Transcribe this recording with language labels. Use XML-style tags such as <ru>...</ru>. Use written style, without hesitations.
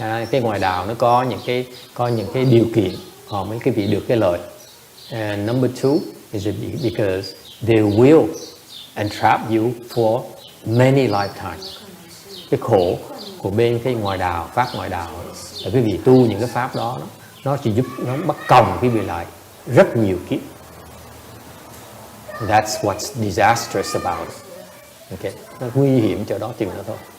<vi>Cái ngoài đạo nó có những cái điều kiện họ mới cái vị được cái lợi.</vi> <en>And number two is because they will entrap you for many lifetimes.</en> <vi>cái khổ của bên cái ngoại đạo, pháp ngoại đạo là quý vị tu những cái pháp đó nó chỉ giúp nó bắt còng quý vị lại rất nhiều kiếp.</vi> <en>That's what's disastrous about it.</en> <vi>Okay, nó nguy hiểm cho đó chừng đó thôi.</vi>